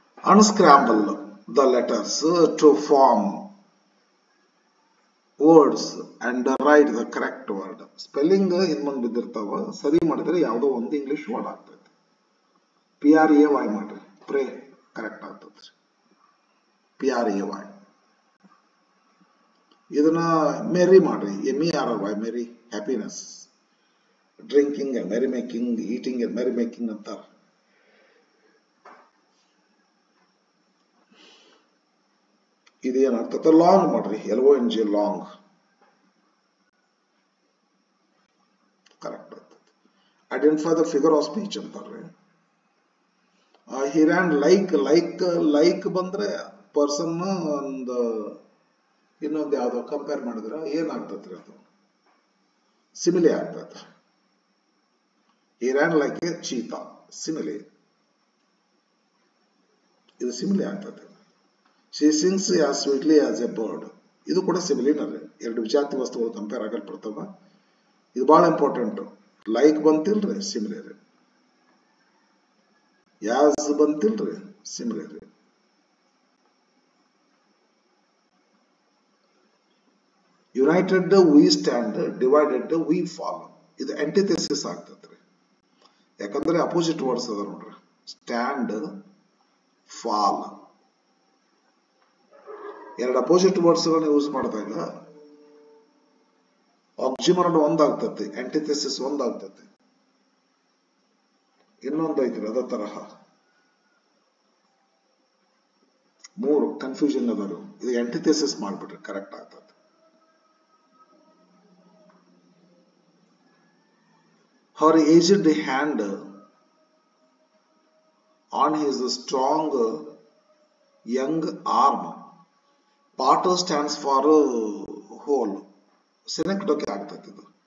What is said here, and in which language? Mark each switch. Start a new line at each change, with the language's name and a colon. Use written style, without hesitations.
English: Unscramble the letters to form words and write the correct word.
Kannada: Spelling Hind ಬಿದ್ದಿರ್ತಾವ, ಸರಿ ಮಾಡಿದ್ರೆ ಯಾವುದೋ ಒಂದು ಇಂಗ್ಲಿಷ್ ವರ್ಡ್ ಆಗ್ತೈತಿ. PRAY ಮಾಡ್ರಿ, ಪ್ರೇ ಕರೆಕ್ಟ್ ಆಗ್ತದೆ. PRAY. ಇದನ್ನ ಮೆರಿ ಮಾಡ್ರಿ, MERRY, ಮೆರಿ, happiness. Drinking and ಮೆರಿ making, eating and ಮೆರಿ making ಅಂತಾರ. ಇದೇನಾಗ್ತದೆ, ಲಾಂಗ್ ಮಾಡ್ರಿ, LONG, ಲಾಂಗ್ ಕರೆಕ್ಟ್ ಆಗ್ತದೆ.
English: identify the figure of speech
Kannada: ಅಂತಾರ್ರಿ.
English: he ran like
Kannada: ಬಂದ್ರೆ ಪರ್ಸನ್ ಒಂದು ಇನ್ನೊಂದು ಯಾವ್ದೋ ಕಂಪೇರ್ ಮಾಡಿದ್ರೆ ಏನಾಗ್ತದ್ರಿ, ಅದು ಸಿಮಿಲೆ ಆಗ್ತದೆ.
English: he ran like a cheetah,
Kannada: ಸಿಮಿಲೆ, ಇದು ಸಿಮಿಲೆ ಆಗ್ತದೆ.
English: she sings as sweetly as a bird,
Kannada: ಇದು ಕೂಡ ಸಿಮಿಲಿನರಿ. ಎರಡು ವಿಜಾತಿ ವಸ್ತುಗಳು ಕಂಪೇರ್ ಆಗಲ್ಪಡ್ತಾವ. ಇದು ಬಹಳ ಇಂಪಾರ್ಟೆಂಟ್. ಲೈಕ್ ಬಂತಿಲ್ರಿ, ಸಿಮಿಲೆ ರೀ. ಯಾಸ್ ಬಂತಿಲ್ರಿ, ಸಿಮಿಲೆ ರೀ.
English: United we stand, divided we fall.
Kannada: ಇದು ಆಂಟಿಥೆಸಿಸ್ ಆಗ್ತದ್ರಿ. ಯಾಕಂದ್ರೆ ಅಪೋಸಿಟ್ ವರ್ಡ್ಸ್ ಅದ ನೋಡ್ರಿ. ಸ್ಟ್ಯಾಂಡ್, ಫಾಲ್, ಎರಡು ಅಪೋಸಿಟ್ ವರ್ಡ್ಸ್ ಗಳನ್ನ ಯೂಸ್ ಮಾಡಿದಾಗ ಆಕ್ಸಿಮರನ್ ಒಂದಾಗ್ತತಿ, ಆಂಟಿಥೆಸಿಸ್ ಒಂದಾಗ್ತತಿ. ಇನ್ನೊಂದು ಐತ್ರಿ ಅದ ತರಹ ಮೂರು ಕನ್ಫ್ಯೂಷನ್ ಅದಾರು. ಇದು ಆಂಟಿಥೆಸಿಸ್ ಮಾಡ್ಬಿಟ್ರಿ ಕರೆಕ್ಟ್ ಆಗ್ತದೆ.
English: Her aged hand on his strong young arm. Part stands for whole.
Kannada: ಸಿನೆಕ್ಟೋಕೆ ಆಗ್ತದೆ ಇದು.